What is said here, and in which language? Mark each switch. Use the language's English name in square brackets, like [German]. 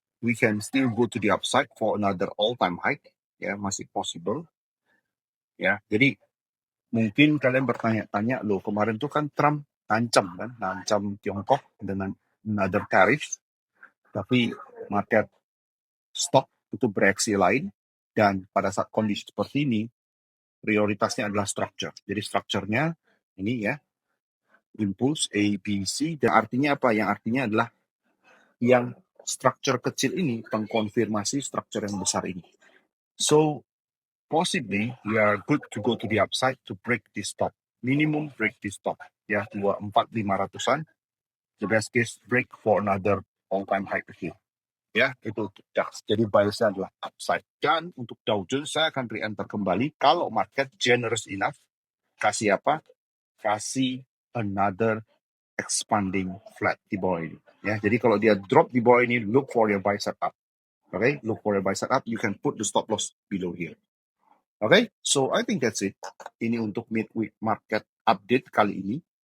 [English] We can still go to the upside for another all-time high. [Indonesian] Ya, masih possible. Ya, jadi mungkin kalian bertanya-tanya, loh kemarin tuh kan Trump ngancam Tiongkok dengan another tariff, tapi market stop itu bereaksi lain, dan pada saat kondisi seperti ini, prioritasnya adalah structure. Jadi structure-nya ini ya, impulse A, B, C, dan artinya apa? Yang artinya adalah yang structure kecil ini mengkonfirmasi structure yang besar ini. [English] So, possibly we are good to go to the upside to break this top. Minimum break this top. [Indonesian] Ya, [English] 24.500-an. The best case break for another all-time high here. [Indonesian] Ya, itu untuk DAX. Jadi biasnya adalah upside. Dan untuk Dow Jones saya akan re-enter kembali kalau market [English] generous enough. [Indonesian] Kasih apa? Kasih another expanding flat di bawah ini. Ya, jadi kalau dia drop di bawah ini, [English] look for your buy set up. Okay, look for your buy set up. You can put the stop loss below here. Okay, so I think that's it. [Indonesian] Ini untuk midweek market update kali ini.